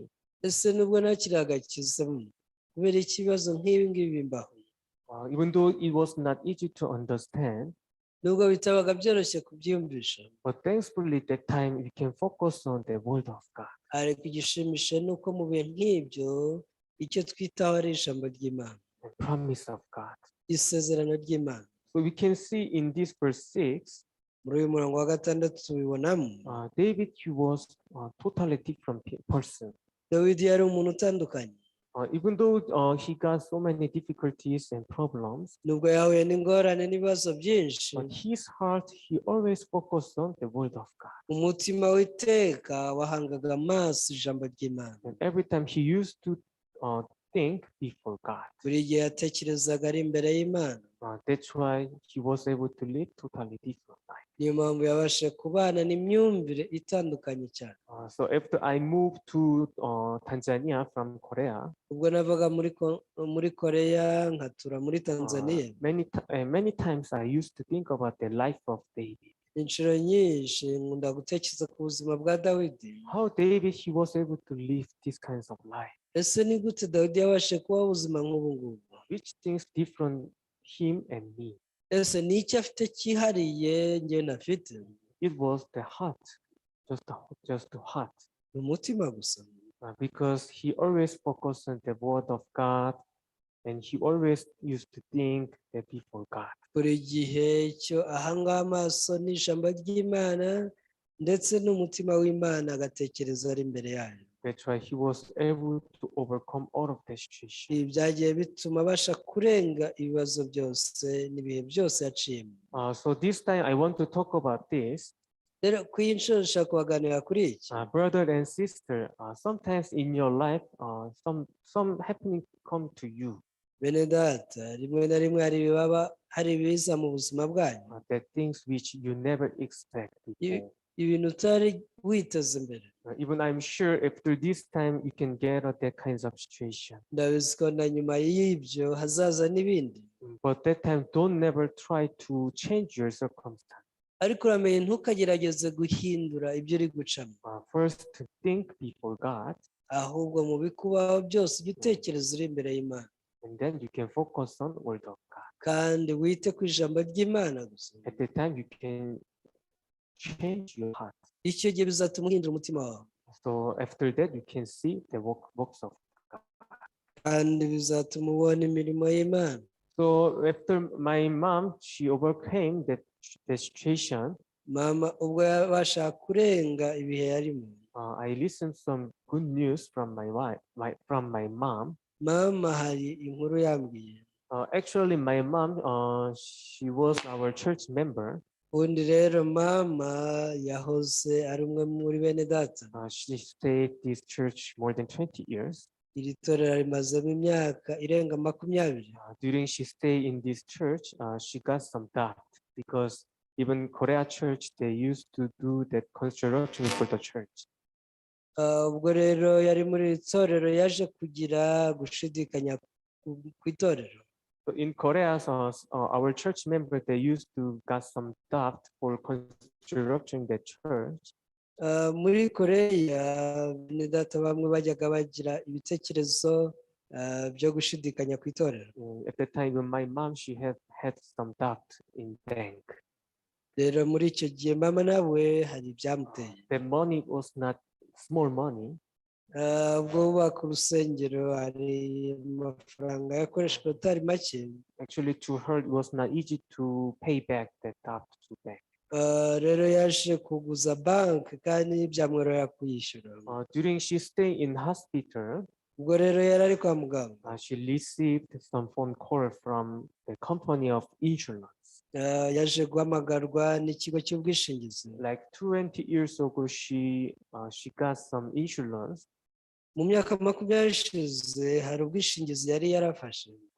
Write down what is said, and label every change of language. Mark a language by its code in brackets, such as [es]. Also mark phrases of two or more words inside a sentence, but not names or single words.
[rw] ese nubwo nakiriye agakiza kubera ikibazo nk'ibi ngibi bimbaho. [en] Even though it was not easy to understand, [rw] nubwo bitabaga byoroshye kubyiyumvisha, [en] but thankfully that time we can focus on the word of God. [rw] ariko igishimishije ni uko mu bihe nk'ibyo icyo twitaho ari ijambo ry'Imana, [en] The promise of God. [rw] isezerano ry'Imana. [en] So we can see in this verse 6, [rw] muri uyu murongo wa gatandatu tubibonamo [en] David, he was a totally different person. [rw] dawidi yari umuntu utandukanye. [en] Even though he got so many difficulties and problems, [rw] nubwo yahuye n'ingorane n'ibibazo byinshi, [en] but his heart, he always focused on the word of God. [rw] umutima w'iteka wahangaga amaso ijambo ry'Imana. [en] And every time he used to think before God. [rw] buri gihe yatekerezaga ari imbere y'Imana. [en] That's why he was able to live totally different life. [rw] niyo mpamvu yabashe kubana n'imyumvire itandukanye cyane. [en] So after I moved to Tanzania from Korea, [rw] ubwo navaga muri Koreya nkatura muri Tanzania, [en] many times I used to think about the life of David. [rw] inshuro nyinshi nkunda gutekereza ku buzima bwa Dawidi. [en] How David he was able to live these kinds of life. [rw] ese ni gute Dawidi yabashe kubaho ubuzima nk'ubu ngubu? [en] Which things different him and me? [rw] ese ni icyo afite cyihariye njye ntafite? [en] It was the heart, just the heart. [rw] ni umutima gusa. [en] Because he always focused on the word of God, and he always used to think that before God. [rw] buri gihe cyo ahanga amaso n'ijambo ry'Imana ndetse n'umutima w'Imana agatekereza ari imbere yayo. [en] That's why he was able to overcome all of the situation. [rw] ibi byagiye bituma abasha kurenga ibibazo byose n'ibihe byose yaciyemo. [en] So this time I want to talk about this. [rw] rero ku iyi nshuro nshaka kubaganira kuri iki. [en] Brother and sister, sometimes in your life, some happening come to you. [rw] bene data, rimwe na rimwe hari ibiza mu buzima bwanyu, [en] The things which you never expect before. [rw] ibintu utari witeze mbere. [en] Even I'm sure after this time you can get that kinds of situation. [rw] ndabizi ko na nyuma y'ibyo hazaza n'ibindi, [en] But that time don't never try to change your circumstance. [rw] ariko uramenye ntukagerageze guhindura ibyo uri gucamo. [en] First to think before God, [rw] ahubwo mu bikubaho byose ujye utekereza uri imbere y'Imana, [en] and then you can focus on the word of God. [rw] kandi wite ku ijambo ry'Imana gusa. [en] At the time you can change your heart. [rw] icyo gihe bizatuma uhindura umutima wawe, [en] So after that you can see the works of God. [rw] kandi bizatuma ubona imirimo y'Imana. [en] So after my mom, she overcame that situation. [rw] mama ubwo yabasha kurenga ibihe yarimo, [en] I listened some good news from my wife, from my mom. [rw] mama hari inkuru yambwiye. [en] Actually, my mom, she was our church member. [rw] Ubundi rero mama yahoze ari umwe muri bene data. [en] She stayed this church more than 20 years. [rw] Iri torero rimazemo imyaka irenga 20. [en] During she stay in this church, she got some doubt because even Korea church, they used to do that construction for the church. [rw] Ubwo rero yari muri iri torero yaje kugira gushidikanya ku itorero. [en] So in Korea, our church member, they used to got some doubt for construction the church. [rw] Muri Koreya bene data bamwe bajyaga bagira ibitekerezo byo gushidikanya ku itorero. [en] At the time when my mom, she had some doubt in bank. [rw] Rero muri icyo gihe mama nawe hari ibyamuteye. [en] The money was not small money. [rw] Ubwo bubaka urusengero hari amafaranga yakoreshwa atari make. [en] Actually, to her, it was not easy to pay back that debt to bank. [rw] Rero yaje kuguza banki kandi byamworohera kuyishyura. [en] During she stay in hospital, [rw] ubwo rero yari ari kwa muganga, [en] she received some phone call from the company of insurance. [rw] yaje guhamagarwa n'ikigo cy'ubwishingizi. [en] Like 20 years ago, she got some insurance. [rw] Mu myaka 20 ishize hari ubwishingizi yari yarafashe.